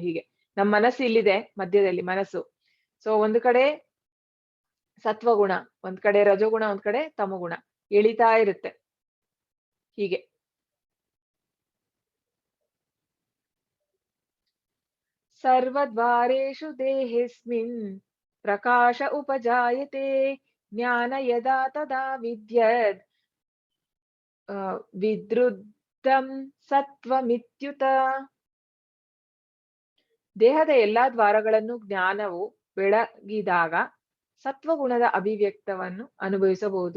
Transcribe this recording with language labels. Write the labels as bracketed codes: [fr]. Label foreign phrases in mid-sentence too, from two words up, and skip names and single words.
[kn] ಹೀಗೆ ನಮ್ಮ ಮನಸ್ಸು ಇಲ್ಲಿದೆ, ಮಧ್ಯದಲ್ಲಿ ಮನಸ್ಸು. ಸೊ ಒಂದು ಕಡೆ ಸತ್ವಗುಣ, ಒಂದ್ ಕಡೆ ರಜೋಗುಣ, ಒಂದ್ ಕಡೆ ತಮೋಗುಣ ಎಳಿತಾ ಇರುತ್ತೆ ಹೀಗೆ. [sa] ಸರ್ವದ್ವಾರೇಷು ದೇಹೇಸ್ಮಿನ್ ಪ್ರಕಾಶ ಉಪಜಾಯತೆ. ಜ್ಞಾನ ಯದಾ ತದಾ ವಿದ್ಯದ್ ವಿದ್ರುದ್ಧಂ ಸತ್ವಮಿತ್ಯುತ. [kn] ದೇಹದ ಎಲ್ಲಾ ದ್ವಾರಗಳನ್ನು ಜ್ಞಾನವು ಬೆಳಗಿದಾಗ ಸತ್ವಗುಣದ ಅಭಿವ್ಯಕ್ತವನ್ನು ಅನುಭವಿಸಬಹುದು.